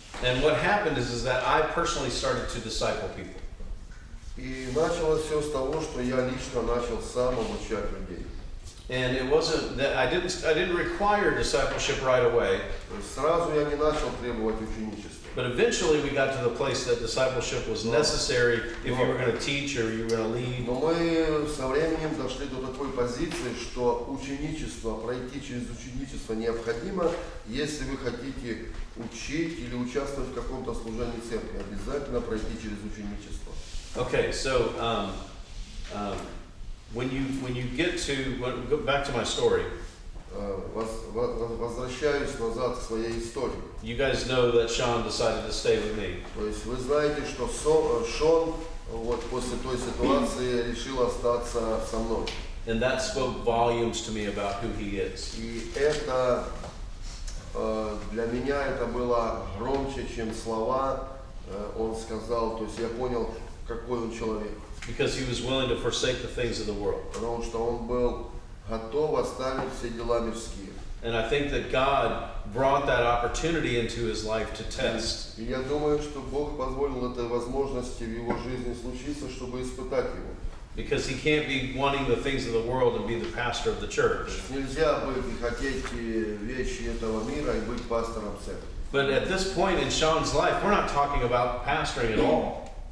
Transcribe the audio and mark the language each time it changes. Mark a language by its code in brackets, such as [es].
[en] And what happened is that I personally started to disciple people. [ru] И началось все с того, что я лично начал сам обучать людей. [en] And it wasn't that I didn't require discipleship right away. [ru] То есть сразу я не начал требовать ученичества. [en] But eventually we got to the place that discipleship was necessary if you were going to teach or you were going to lead. [ru] Но мы со временем дошли до такой позиции, что ученичество, пройти через ученичество необходимо, если вы хотите учить или участвовать в каком-то служении церкви. Обязательно пройти через ученичество. [en] Okay, so when you get to go back to my story. [ru] Возвращаюсь назад к своей истории. [en] You guys know that Sean decided to stay with me. [ru] То есть вы знаете, что Шон вот после той ситуации решил остаться со мной. [en] And that spoke volumes to me about who he is. [ru] И это для меня это было громче, чем слова. Он сказал, то есть я понял, какой он человек. [en] Because he was willing to forsake the things of the world. [ru] Потому что он был готов оставить все дела мирские. [en] And I think that God brought that opportunity into his life to test. [ru] И я думаю, что Бог позволил этой возможности в его жизни случиться, чтобы испытать его. [en] Because he can't be wanting the things of the world and be the pastor of the church. [ru] Нельзя быть и хотеть вещи этого мира и быть пастором церкви. [en] But at this point in Sean's life, we're not talking about pastoring at all.